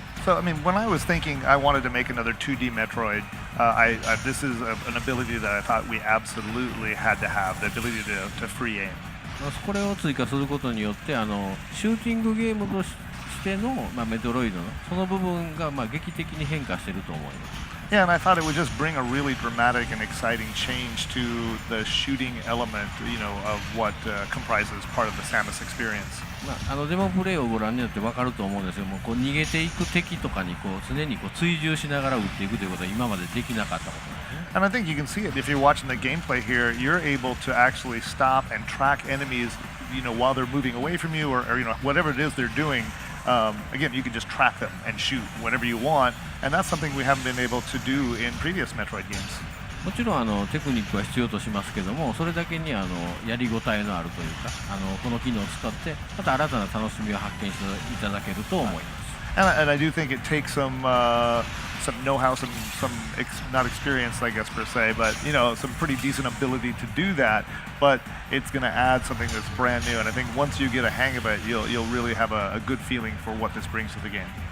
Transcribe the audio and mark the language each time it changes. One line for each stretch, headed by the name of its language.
English: So, I mean, when I was thinking I wanted to make another 2D Metroid, this is an ability that I thought we absolutely had to have, the ability to free aim.
Japanese: これを追加することによってシューティングゲームとしての、メトロイドのその部分が劇的に変化していると思います。
English: Yeah, and I thought it would just bring a really dramatic and exciting change to the shooting element, of what comprises part of the Samus experience.
Japanese: デモプレイをご覧になって分かると思うんですけども、逃げていく敵とかに常に追従しながら撃っていくということは今までできなかったことなんですね。
English: And I think you can see it if you're watching the gameplay here. You're able to actually stop and track enemies, while they're moving away from you, or whatever it is they're doing. Again, you can just track them and shoot whenever you want, and that's something we haven't been able to do in previous Metroid games.
Japanese: もちろんテクニックは必要としますけども、それだけにやりごたえのあるというか、この機能を使ってまた新たな楽しみを発見していただけると思います。
English: And I do think it takes some know-how, some not experience, I guess per se, but some pretty decent ability to do that. But it's going to add something that's brand new, and I think once you get a hang of it, you'll really have a good feeling for what this brings to the game.